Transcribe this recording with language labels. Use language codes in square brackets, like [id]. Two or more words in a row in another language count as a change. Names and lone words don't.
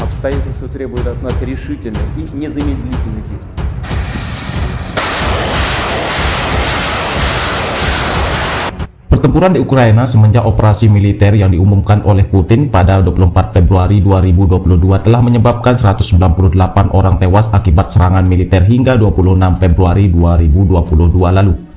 [ru] Обстоятельства требуют от нас решительных и незамедлительных действий. [id] Pertempuran di Ukraina semenjak operasi militer yang diumumkan oleh Putin pada 24 Februari 2022 telah menyebabkan 198 orang tewas akibat serangan militer hingga 26 Februari 2022 lalu.